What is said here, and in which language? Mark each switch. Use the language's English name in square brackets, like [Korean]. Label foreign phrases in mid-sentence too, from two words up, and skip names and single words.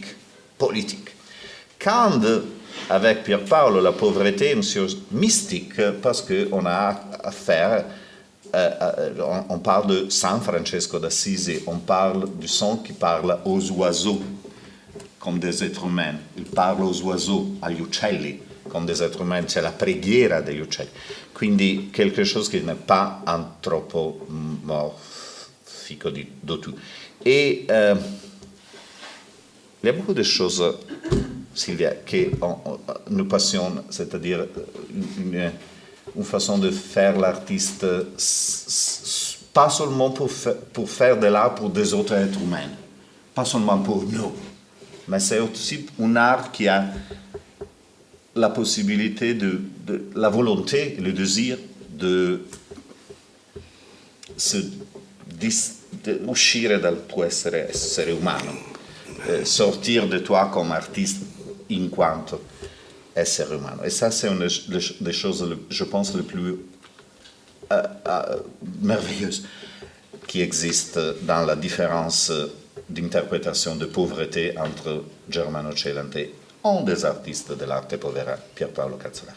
[French] Quand, avec Pier Paolo, la pauvreté est une chose mystique parce qu'on a affaire, on parle de San Francesco d'Assisi, on parle du son qui parle aux oiseaux comme des êtres humains, il parle aux oiseaux, [Italian] agli uccelli, [French] comme des êtres humains, c'est [Italian] la preghiera degli uccelli. [French] Quindi quelque chose qui n'est pas anthropomorphique du tout. Et il y a beaucoup de choses, Sylvia, qui nous passionnent, c'est-à-dire une façon de faire l'artiste, pas seulement pour faire de l'art pour des autres êtres humains, pas seulement pour nous, mais c'est aussi un art qui a la possibilité la volonté et le désir de [Italian] uscire dal tuo essere umano, [French] sortir de toi comme artiste [Italian] in quanto essere umano. [French] Et ça, c'est une des choses, je pense, les plus merveilleuses qui existent dans la différence d'interprétation de pauvreté entre Germano Celente, un des artistes de l'arte povera, Pier Paolo Cazzolari.